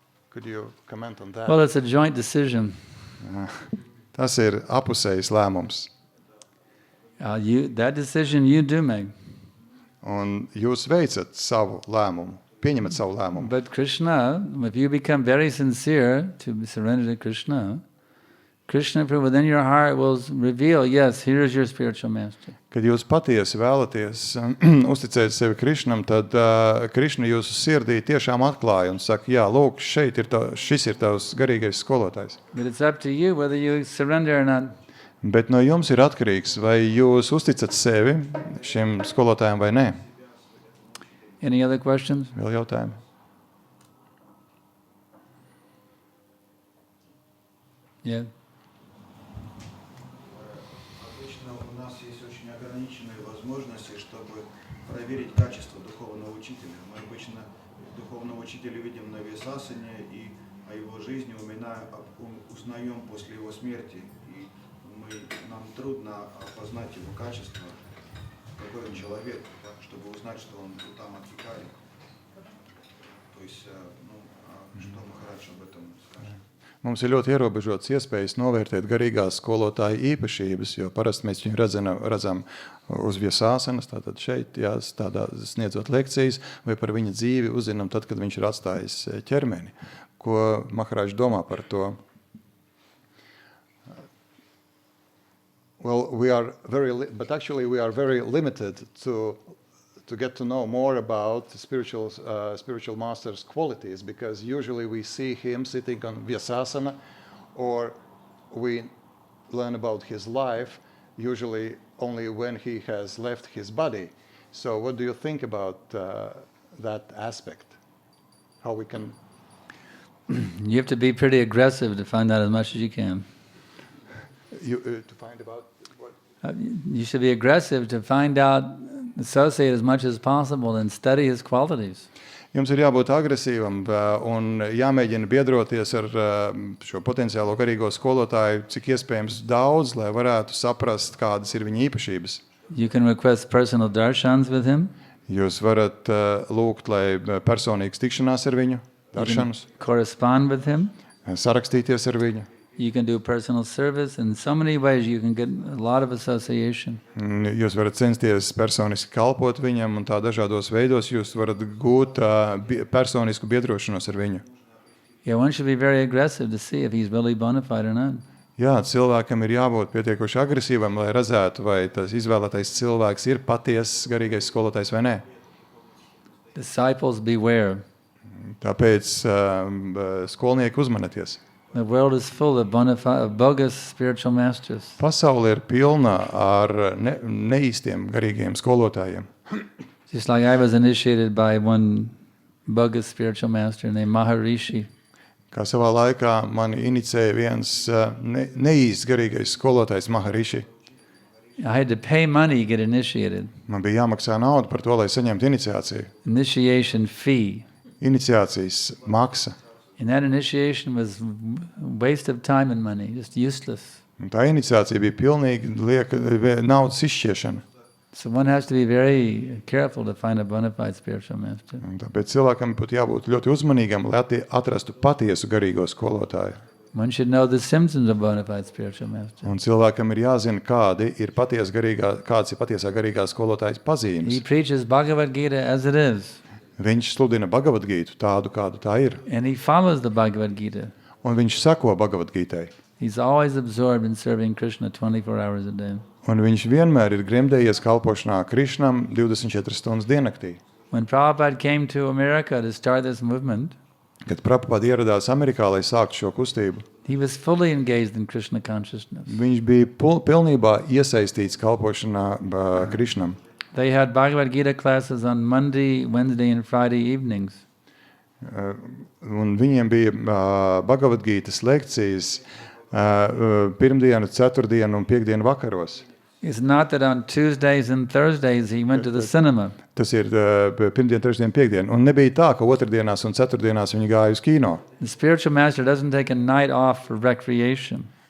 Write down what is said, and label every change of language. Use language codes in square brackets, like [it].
[en] Could you comment on that? Well, it's a joint decision. [lv] Tas ir apusējs lēmums. [en] That decision you do make. [lv] Un jūs veicat savu lēmumu. pieņemat savu lēmumu. [en] But Krishna, if you become very sincere to surrender to Krishna, Krishna within your heart will reveal, yes, here is your spiritual master. [lv] Kad jūs patiesi vēlaties uzticēt sevi Krishnam, tad Krishna jūsu sirdī tiešām atklāja un saka, jā, lūk, šis ir tavs garīgais skolotājs. [en] But it's up to you whether you surrender or not. [lv] Bet no jums ir atkarīgs, vai jūs uzticat sevi šim skolotājam vai nē. [en] Any other questions? [lv] Vēl jautājumi? [en] Yeah. [ru] Обычно у нас есть очень ограниченные возможности, чтобы проверить качество духовного учителя. Мы обычно духовного учителя видим на висасане и о его жизни узнаем после его смерти. И нам трудно опознать его качество, какой он человек, чтобы узнать, что он там Адхикари. То есть, что Махарадж об этом скажет? [lv] Mums ir ļoti ierobežotas iespējas novērtēt garīgās skolotāja īpašības, jo parasti mēs viņu redzam uz viesāsanas, tātad šeit, tādā sniedzot lekcijas, vai par viņa dzīvi uzzinām tad, kad viņš ir atstājis ķermeni. Ko Maharāģis domā par to? [en] Well, we are very limited to get to know more about the spiritual master's qualities, because usually we see him sitting on Vyasasana, or we learn about his life usually only when he has left his body. So what do you think about that aspect? How we can... You have to be pretty aggressive to find out as much as you can. To find about what? You should be aggressive to find out, associate as much as possible and study his qualities. [lv] Jums ir jābūt agresīvam un jāmēģina biedroties ar šo potenciālo garīgo skolotāju, cik iespējams daudz, lai varētu saprast, kādas ir viņa īpašības. [en] You can request personal darshans with him. [lv] Jūs varat lūgt, lai personīgas tikšanās ar viņu, darshanus, [en] correspond with him. [lv] Sarakstīties ar viņu. [en] You can do personal service. In so many ways you can get a lot of association. [lv] Jūs varat censties personiski kalpot viņam, un tā dažādos veidos jūs varat gūt personisku biedrošanos ar viņu. [en] Yeah, one should be very aggressive to see if he's really bona fide or not. [lv] Jā, cilvēkam ir jābūt pietiekoši agresīvam, lai redzētu, vai tas izvēlētais cilvēks ir patiesas garīgais skolotājs vai nē. [en] Disciples beware. [lv] Tāpēc skolnieki uzmanieties. [en] The world is full of bogus spiritual masters. [lv] Pasaule ir pilna ar neīstiem garīgiem skolotājiem. [en] Just like I was initiated by one bogus spiritual master named Maharishi. [lv] Kā savā laikā mani inicēja viens neīsts garīgais skolotājs Maharishi. [en] I had to pay money to get initiated. [lv] Man bija jāmaksā nauda par to, lai saņemtu iniciāciju. [en] Initiation fee. [lv] Iniciācijas maksa. [en] And that initiation was waste of time and money, just useless. [lv] Un tā iniciācija bija pilnīgi naudas izšķiešana. [en] So one has to be very careful to find a bona fide spiritual master. [lv] Un tāpēc cilvēkam būtu jābūt ļoti uzmanīgam, lai atrastu patiesu garīgo skolotāju. [en] One should know the symptoms of bona fide spiritual master. [lv] Un cilvēkam ir jāzina, kādas ir patiesā garīgā skolotājas pazīmes. [en] He preaches Bhagavad Gita as it is. [lv] Viņš sludina Bhagavad Gītu tādu, kādu tā ir. [en] And he follows the Bhagavad Gita. [lv] Un viņš seko Bhagavad Gītai. [en] He's always absorbed in serving Krishna 24 hours a day. [lv] Un viņš vienmēr ir gremdējies kalpošanā Krishnam 24 stundas diennaktī. [en] When Prabhupada came to America to start this movement, [lv] kad Prabhupada ieradās Amerikā, lai sāktu šo kustību, [en] he was fully engaged in Krishna consciousness. [lv] Viņš bija pilnībā iesaistīts kalpošanā Krishnam. [en] They had Bhagavad Gita classes on Monday, Wednesday and Friday evenings. [lv] Un viņiem bija Bhagavad Gītas lekcijas pirmdienu, ceturtdienu un piekdienu vakaros. [en] It's not that on Tuesdays and Thursdays he went to the cinema. [lv] Tas ir pirmdien, trešdien, piekdien. Un nebija tā, ka otrdienās un ceturtdienās viņi gāja uz kino. [en] The spiritual master doesn't take a night off for recreation.